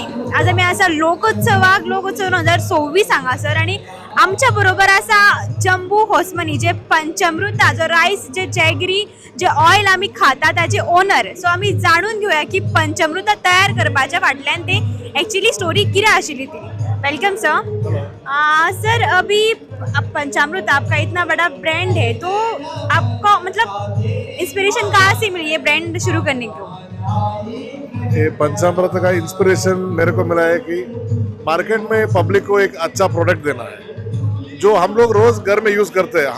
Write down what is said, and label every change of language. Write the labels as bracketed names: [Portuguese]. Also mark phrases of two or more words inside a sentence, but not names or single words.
[Konkani] आज आमी आसा लोकोत्सव 2026 हांगासर, आणि आमच्या बरोबर आसा जंबू होसमनी, जे पंचामृता, जो रायस, जे जॅगरी, जे ऑयल आमी खाता ताचे ओनर. सो आमी जाणून घेवया की पंचामृता तयार करपाच्या फाटल्यान ते एक्चुअली स्टोरी कितें आशिल्ली ती. [English] welcome sir. [Hindi] सर, अभी पंचामृत आपका इतना बड़ा ब्रांड है, तो आपको मतलब इंस्पिरेशन कहाँ से मिली ये ब्रांड शुरू करने को? ये पंचामृत का इंस्पिरेशन मेरे को मिला है कि मार्केट में पब्लिक को एक अच्छा प्रोडक्ट देना है, जो हम लोग रोज घर में यूज करते हैं.